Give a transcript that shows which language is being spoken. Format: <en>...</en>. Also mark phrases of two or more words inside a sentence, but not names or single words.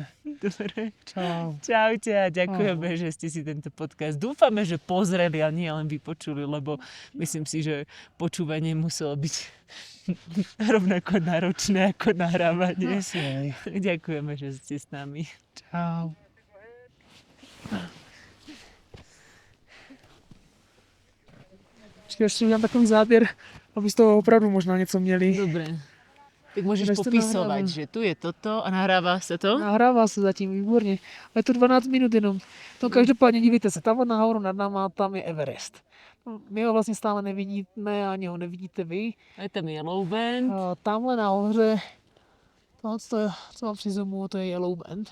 <sk>Dobre. Čau. Čaute a ďakujeme, že ste si tento podcast dúfame, že pozreli a nie len vypočuli, lebo myslím si, že počúvanie muselo byť rovnako náročné ako nahrávanie. Ďakujeme, že ste s nami. Čau.</sk> <cs>Ještě udělám takový záběr, aby z toho opravdu možná něco měli.</cs> <sk>Dobre. Tak môžeš popisovať, že tu je toto a nahráva sa to?</sk> <cs>Nahrává se zatím, výborně. A je to 12 minut jenom. To každopádně dívejte se, tam nahoru nad náma, tam je Everest. My ho vlastně stále nevidíme, ani ho nevidíte vy. A je tam Yellow Band. Tamhle nahoře, tohle, co mám při zoomu, to je Yellow Band.</cs>